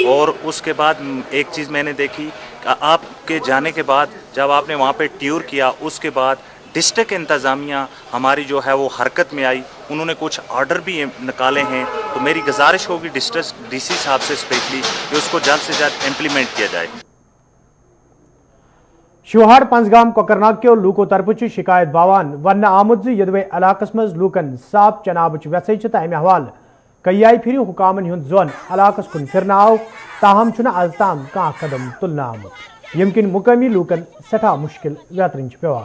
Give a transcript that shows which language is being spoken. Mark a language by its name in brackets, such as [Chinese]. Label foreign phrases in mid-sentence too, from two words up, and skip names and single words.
[Hindi] और उसके बाद एक चीज़ मैंने देखी, आपके जाने के बाद जब आपने वहाँ पे टूर किया, उसके बाद डिस्ट्रिक्ट इंतज़ामिया हमारी जो है वो हरकत में आई, उन्होंने कुछ ऑर्डर भी निकाले हैं। तो मेरी गुजारिश होगी डिस्ट्रिक्ट DC साहब से स्पेशली कि उसको जल्द से जल्द इम्प्लीमेंट किया जाए। [Kashmiri] शोहार पंजगाम कोकरनाग के लूकों तरफ शिकायत बावान वन आमुद यदवे इलाकस मज लूकन साफ चनाब वैसे अमे हवाल कई फिर हुकामन हुंद जोन इलाकस कुन फिरना आव, ताहम आज ताम कह कदम तुलना आमुत, यम किन मुकामी लूकन सठा मुश्किल वेतरन पेवान।